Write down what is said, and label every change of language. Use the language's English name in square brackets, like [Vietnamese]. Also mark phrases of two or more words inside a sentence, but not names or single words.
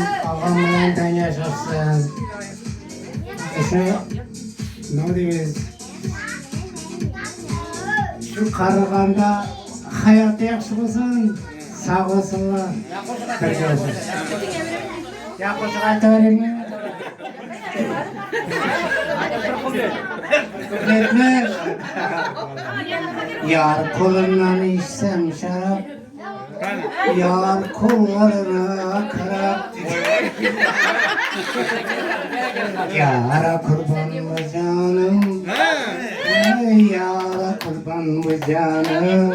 [Uzbek] Og'am bilan teng yashashsin. Shu nima deymiz? Shu qarig'anda hayoti yaxshi bo'lsin, sog' bo'lsinlar. Ya qo'shiq aytaveraymi? [Turkish] Yetmez. Yar kolundan içsem şarap, yar kollarına karap. Yara kurban bu canım, yara kurban bu canım.